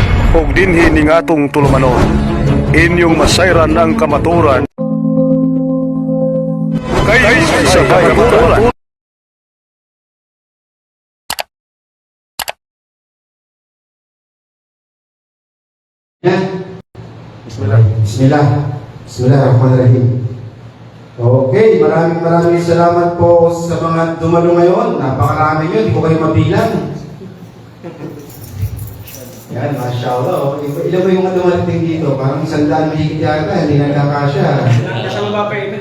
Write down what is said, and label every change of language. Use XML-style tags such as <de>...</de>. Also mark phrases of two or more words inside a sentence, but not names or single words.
<ceb>ug dinhi ning atong tulumanon. Inyong masayran ang kamaturan. Kay sa kamaturan. Bismillah.</ceb> <ar>Bismillahirrahmanirrahim.</ar> <tl>Okay, maraming salamat po sa mga dumalo ngayon. Napakarami yun, hindi ko kayo mabilang. Yan, mashallah. Ilan ba yung mga dumarating dito? Parang 100 mahigit yata, hindi nagkakasya. Kasama pa yun.</tl>